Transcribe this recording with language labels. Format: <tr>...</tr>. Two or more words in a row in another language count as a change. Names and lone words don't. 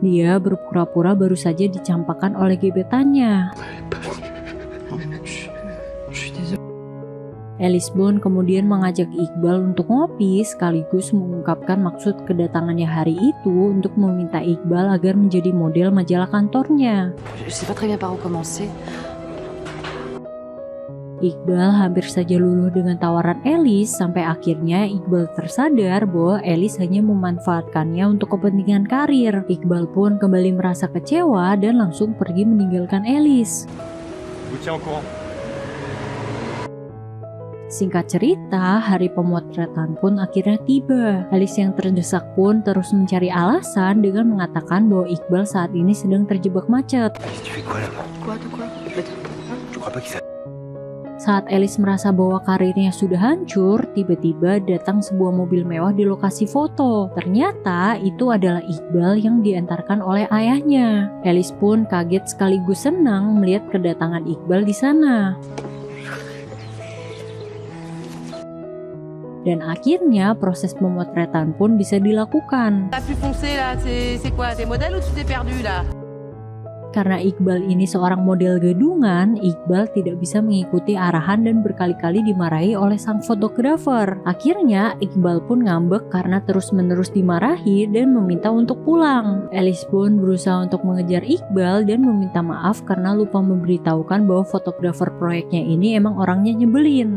<id>Dia berpura-pura baru saja dicampakkan oleh gebetannya. Alice pun kemudian mengajak Iqbal untuk ngopi sekaligus mengungkapkan maksud kedatangannya hari itu untuk meminta Iqbal agar menjadi model majalah kantornya.</id> <fr>Je sais pas très bien par où commencer.</fr> <id>Iqbal hampir saja luluh dengan tawaran Alice sampai akhirnya Iqbal tersadar bahwa Alice hanya memanfaatkannya untuk kepentingan karir. Iqbal pun kembali merasa kecewa dan langsung pergi meninggalkan Alice.</id> <fr>Vous tiens au courant.</fr> <id>Singkat cerita, hari pemotretan pun akhirnya tiba. Alice yang terdesak pun terus mencari alasan dengan mengatakan bahwa Iqbal saat ini sedang terjebak macet.</id> <fr>Alice, tu fais quoi là-bas? Quoi, de quoi? Je crois pas qu'il s'est...</fr> <id>Saat Alice merasa bahwa karirnya sudah hancur, tiba-tiba datang sebuah mobil mewah di lokasi foto. Ternyata itu adalah Iqbal yang diantarkan oleh ayahnya. Alice pun kaget sekaligus senang melihat kedatangan Iqbal di sana. Dan akhirnya proses pemotretan pun bisa dilakukan.</id> <fr>T'as pu foncer là, c'est quoi? T'es modèle ou tu t'es perdu là?</fr> <id>Karena Iqbal ini seorang model gadungan, Iqbal tidak bisa mengikuti arahan dan berkali-kali dimarahi oleh sang fotografer. Akhirnya Iqbal pun ngambek karena terus-menerus dimarahi dan meminta untuk pulang. Alice pun berusaha untuk mengejar Iqbal dan meminta maaf karena lupa memberitahukan bahwa fotografer proyeknya ini emang orangnya nyebelin.</id>